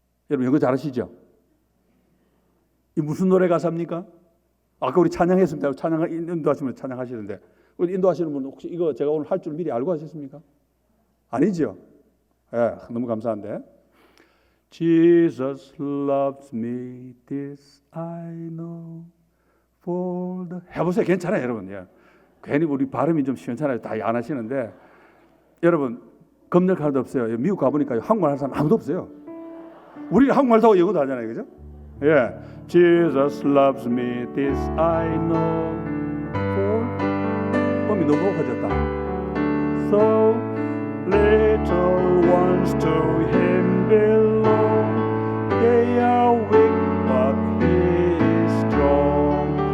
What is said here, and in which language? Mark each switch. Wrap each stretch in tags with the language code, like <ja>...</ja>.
<ko>여러분 영어 잘하시죠? 이 무슨 노래 가사입니까? 아까 우리 찬양했습니다. 인도하시면 찬양하시는데 우리 인도하시는 분 혹시 이거 제가 오늘 할 줄 미리 알고 하셨습니까? 아니죠? 예, 너무 감사한데.</ko> <en>Jesus loves me, this I know. For the...</en> <ko>해보세요. 괜찮아요, 여러분. 예. 괜히 우리 발음이 좀 시원찮아요. 다 안 하시는데 여러분 겁낼 하나도 없어요. 미국 가보니까 한국말 하는 사람 아무도 없어요. 우리 한국말도 하고 영어도 하잖아요, 그죠?</ko> <en>예, Jesus loves me, this I know.</en> <ko>For... 음이 너무 높아졌다.</ko> <en>So little ones to Him belong. They are weak, but He is strong.</en>